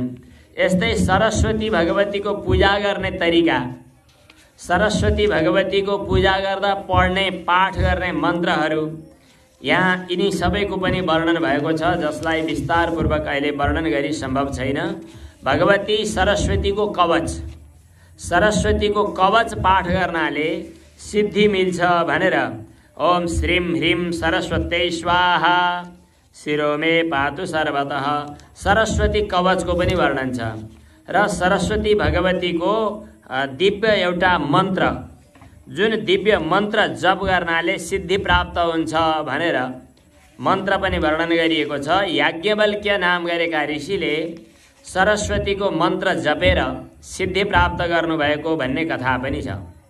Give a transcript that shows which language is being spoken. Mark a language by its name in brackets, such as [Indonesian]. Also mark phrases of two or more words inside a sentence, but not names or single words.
[Nepali] यस्तै सरस्वती भगवतीको पूजा गर्ने तरिका, सरस्वती भगवतीको पूजा गर्दा पढ्ने पाठ गर्ने मन्त्रहरू यहाँ यिनी सबैको पनि वर्णन भएको छ, जसलाई विस्तारपूर्वक अहिले वर्णन गरी सम्भव छैन। भगवती सरस्वतीको कवच, सरस्वतीको कवच पाठ गर्नाले सिद्धि मिल्छ भनेर [Sanskrit] ओम श्रीं ह्रीं सरस्वत्यै स्वाहा शिरो मे पातु सर्वतः [Nepali] सरस्वती कवचको पनि वर्णन छ। र सरस्वती भगवतीको दिव्य एउटा मन्त्र, जुन दिव्य मन्त्र जप गर्नाले सिद्धि प्राप्त हुन्छ भनेर मन्त्र पनि वर्णन गरिएको छ। याज्ञवल्क्य नाम गरेका ऋषिले सरस्वतीको मन्त्र जपेर सिद्धि प्राप्त गर्नुभएको भन्ने कथा पनि छ।